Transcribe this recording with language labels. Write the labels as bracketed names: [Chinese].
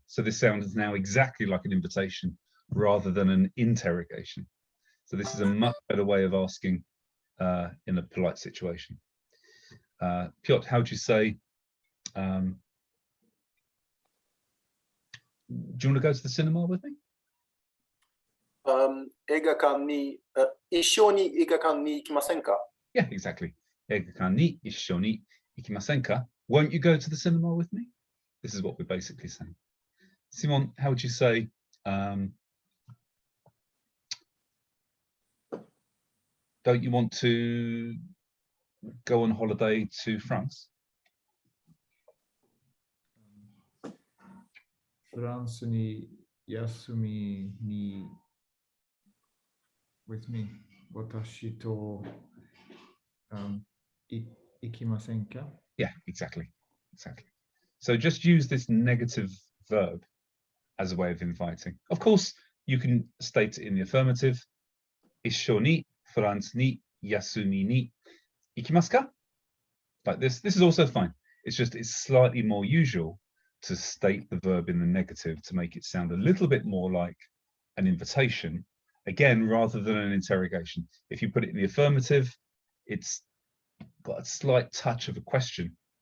[English] So this sounds now exactly like an invitation rather than an interrogation. So this is a much better way of asking in a polite situation. Piotr, how would you say, do you want to go to the cinema with me? [Japanese] 映画館に、一緒に映画館に行きませんか? [English] Yeah, exactly. [Japanese] 映画館に一緒に行きませんか? [English] Won't you go to the cinema with me? This is what we're basically saying. Simon, how would you say, don't you want to go on holiday to France? [Japanese] フランスに休みに [English] with me [Japanese] 私と、行きませんか? [English] Yeah, exactly. So just use this negative verb as a way of inviting. Of course, you can state it in the affirmative. [Japanese] 一緒にフランスに休みに行きますか? [English] Like this. This is also fine. It's just it's slightly more usual to state the verb in the negative to make it sound a little bit more like an invitation, again, rather than an interrogation. If you put it in the affirmative, it's got a slight touch of a question.